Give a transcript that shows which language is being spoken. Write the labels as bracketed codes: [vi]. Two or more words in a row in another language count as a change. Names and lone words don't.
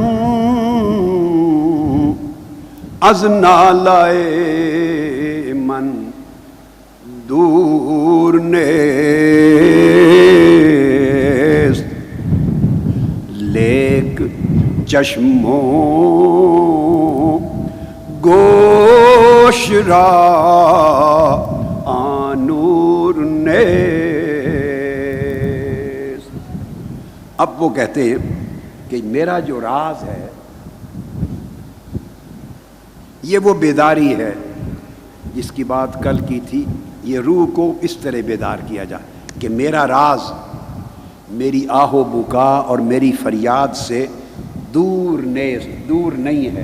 [fa] از نالائے من دور نیست، لیک چشموں گوش را آنور نیست. [ur] اب وہ کہتے ہیں کہ میرا جو راز ہے یہ وہ بیداری ہے جس کی بات کل کی تھی. یہ روح کو اس طرح بیدار کیا جائے کہ میرا راز میری آہ و بکا اور میری فریاد سے دور نہیں ہے.